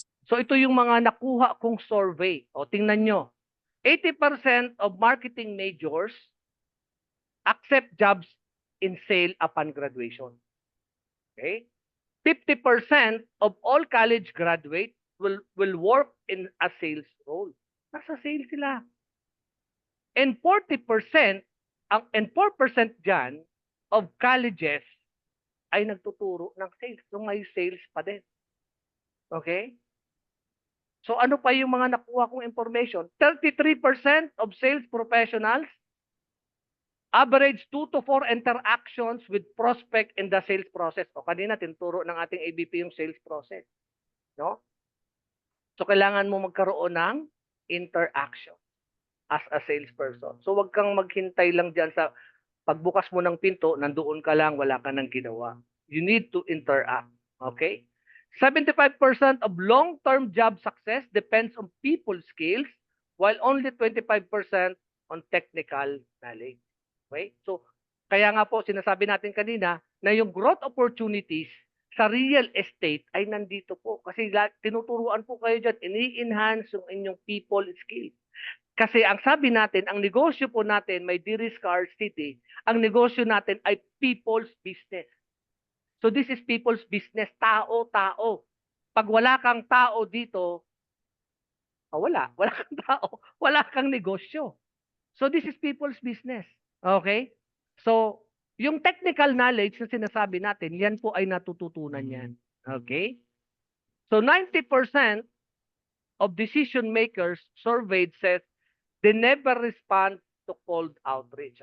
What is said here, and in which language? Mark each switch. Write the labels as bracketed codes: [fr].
[tl] So, ito yung mga nakuha kong survey. O, tingnan nyo. [en] 80% of marketing majors accept jobs in sale upon graduation. Okay? 50% of all college graduates will work in a sales role. [tl] Nasa sales sila. And 40% and 4% dyan of colleges ay nagtuturo ng sales. So may sales pa din. Okay? So ano pa yung mga nakuha kong information? [en] 33% of sales professionals average 2 to 4 interactions with prospect in the sales process. [tl] O kanina tinuturo ng ating AVP yung sales process. No? So kailangan mo magkaroon ng interaction [en] as a salesperson. [tl] So wag kang maghintay lang diyan sa pagbukas mo ng pinto, nandoon ka lang, wala ka nang ginawa. [en] You need to interact. Okay? 75% of long-term job success depends on people skills, while only 25% on technical knowledge. [tl] Okay? So, kaya nga po, sinasabi natin kanina na yung growth opportunities sa real estate ay nandito po. Kasi tinuturuan po kayo dyan, ini-enhance yung inyong people skills. Kasi ang sabi natin, ang negosyo po natin may de-scarcity, ang negosyo natin ay people's business. [en] So this is people's business, [tl] tao-tao. Pag wala kang tao dito, wala kang tao, wala kang negosyo. [en] So this is people's business. [tl] Okay? So, yung technical knowledge na sinasabi natin, yan po ay natututunan yan. Okay? [en] So 90% of decision makers surveyed says they never respond to cold outreach.